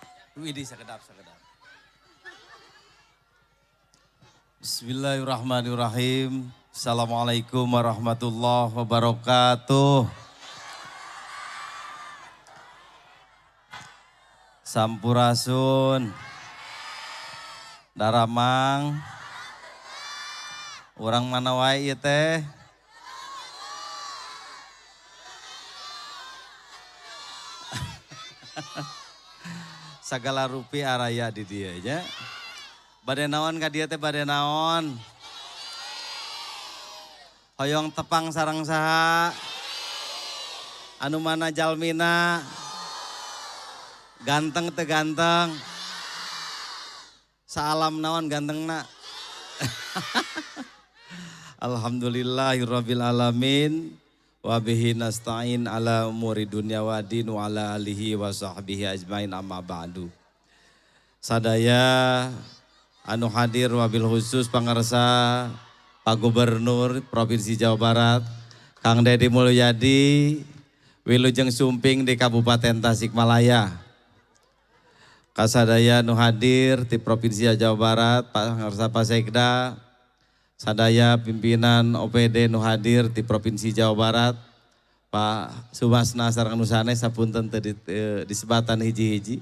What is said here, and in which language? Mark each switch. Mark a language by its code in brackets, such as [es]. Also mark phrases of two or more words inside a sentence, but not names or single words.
[su] Widih sekedap. [ar] بسم الله الرحمن الرحيم. السلام عليكم ورحمة الله وبركاته. [su] Sampurasun. Daramang. Orang mana wae ieu teh? Sagala rupi araya di dieu nya. Bade naon ka dieu teh bade naon? Hoyong tepang sareng saha? Anu mana jalmina? Ganteng teu ganteng? Salam naon gantengna? [ar] الحمد لله رب العالمين وبه نستعين على أمور الدنيا والدين وعلى آله وصحبه أجمعين أما بعد. [su] Sadaya anu hadir wabil khusus pangarsa Pak Gubernur Provinsi Jawa Barat Kang Deddy Mulyadi Wilujeng Sumping di Kabupaten Tasikmalaya. Kasadaya nu hadir di Provinsi Jawa Barat pangarsa Pak Sekda, sadaya pimpinan OPD nu hadir di Provinsi Jawa Barat, Pak Sumasna sareng nu sanes sapunten teu disebatan hiji-hiji.